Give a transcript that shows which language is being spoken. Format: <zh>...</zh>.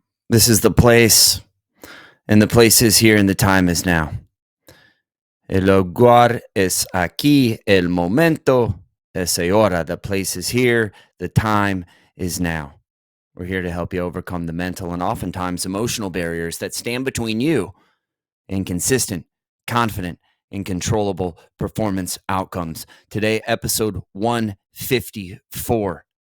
<en>This is the place, and the place is here, and the time is now.</en> <es>El lugar es aquí, el momento es ahora.</es> <en>The place is here, the time is now. We're here to help you overcome the mental and oftentimes emotional barriers that stand between you and consistent, confident, and controllable performance outcomes. Today, episode 154.</en>